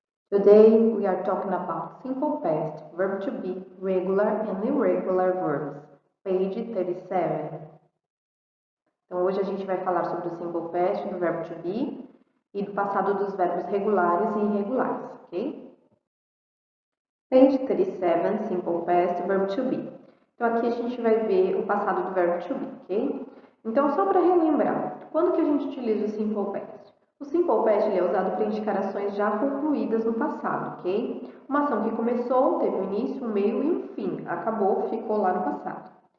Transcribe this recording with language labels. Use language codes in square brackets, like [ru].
[en] Today we are talking about simple past, verb to be, regular and irregular verbs, page 37. [pt] Então hoje a gente vai falar sobre o simple past do verbo to be e do passado dos verbos regulares e irregulares, ok? [en] Page 37, simple past, verb to be. [pt] Então, aqui a gente vai ver o passado do verbo to be, ok? Então, só para relembrar, quando que a gente utiliza o simple past? O simple past ele é usado para indicar ações já concluídas no passado, ok? Uma ação que começou, teve um início, um meio e um fim. Acabou, ficou lá no passado.